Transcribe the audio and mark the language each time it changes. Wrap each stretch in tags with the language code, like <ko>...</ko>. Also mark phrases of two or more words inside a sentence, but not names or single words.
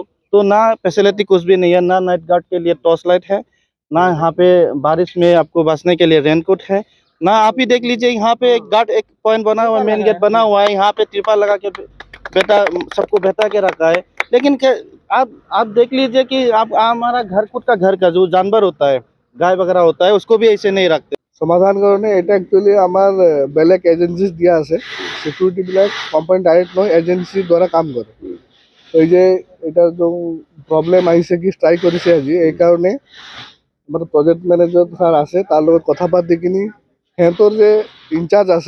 <hi>तो ना फैसिलिटी कुछ भी नहीं है ना</hi> <en>night guard</en> <hi>के लिए</hi> <en>torch light</en> <hi>है ना यहाँ पे बारिश में आपको बचने के लिए रेनकोट है ना। आप ही देख लीजिए यहाँ पे एक गार्ड एक पॉइंट बना हुआ है</hi> <en>main gate</en> <hi>बना हुआ है यहाँ पे त्रिपाल लगा के सबको बैठा के रखा है। लेकिन आप देख लीजिए कि आप हमारा घर खुद का घर का जो जानवर होता है गाय वगैरह होता है उसको भी ऐसे नहीं रखते।</hi> <as>সমাধান কাৰণে এটা একচুৱেলি আমাৰ বেলেগ এজেঞ্চিজ দিয়া আছে। চিকিউৰিটিবিলাক</as> <en>company direct</en> <as>নহয় এজেঞ্চিৰ দ্বাৰা কাম কৰে। এই যে এটা প্ৰব্লেম আহিছে কি ষ্ট্ৰাইক কৰিছে আজি এইকাৰণে আমাৰ</as> <en>project manager</en> <as>ছাৰ আছে তাৰ লগত কথা পাতি কিনি সিহঁতৰ যে ইনচাৰ্জ আছে</as>